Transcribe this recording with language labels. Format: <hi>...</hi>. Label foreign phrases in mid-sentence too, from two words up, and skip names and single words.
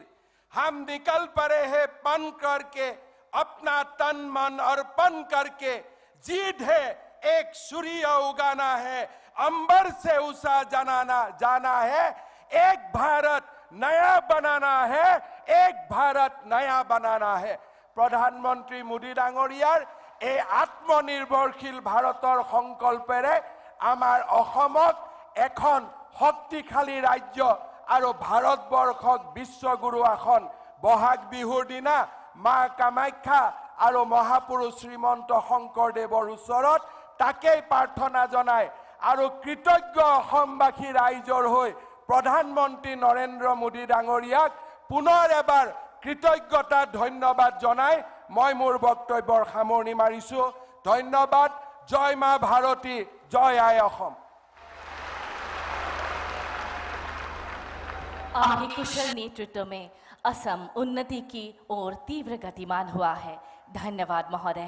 <hi>हम निकल पड़े हैं पन करके, अपना तन मन अर्पण करके। जीत है एक सूर्य उगाना है, अंबर से उषा जाना है। एक भारत नया बनाना है, एक भारत नया बनाना है।</hi> <as>প্ৰধানমন্ত্ৰী মোদী ডাঙৰীয়াৰ এই আত্মনির্ভরশীল ভাৰতৰ সংকল্পেৰে আমাৰ অসমক এখন শক্তিশালী ৰাজ্য আৰু ভাৰতবৰ্ষক বিশ্বগুৰু আসন বহাগ বিহুৰ দিনা মা কামাখ্যা আৰু মহাপুৰুষ শ্ৰীমন্ত শংকৰদেৱৰ ওচৰত তাকেই প্ৰাৰ্থনা জনাই আৰু কৃতজ্ঞ অসমবাসী ৰাইজৰ হৈ প্ৰধানমন্ত্ৰী নৰেন্দ্ৰ মোদী ডাঙৰীয়াক পুনৰ এবাৰ কৃতজ্ঞতা ধন্যবাদ জনাই মই মোৰ বক্তব্যৰ সামৰণি মাৰিছো। ধন্যবাদ। জয় মা ভাৰতী, জয় আই অসম।</as> <hi>आपके कुशल नेतृत्व में असम उन्नति की ओर तीव्र गतिमान हुआ है। धन्यवाद महोदय।</hi>